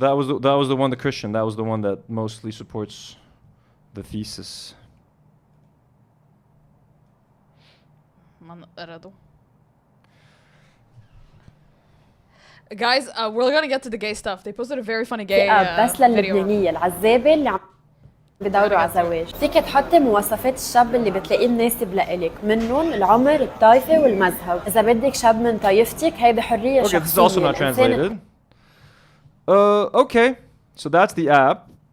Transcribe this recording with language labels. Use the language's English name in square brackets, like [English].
[English] That was the one, the Christian. That was the one that mostly supports the thesis. Guys, we're gonna get to the gay stuff. They posted a very funny gay [Arabic] بس للبنانية العزابة اللي عم بدوروا على زواج. فيك تحطي مواصفات الشاب اللي بتلاقيه مناسب لإلك منهم العمر الطائفة والمذهب. إذا بدك شاب من طائفتك هيدي حرية شخصية. [English] Okay, this is also not translated. Okay, so that's the app.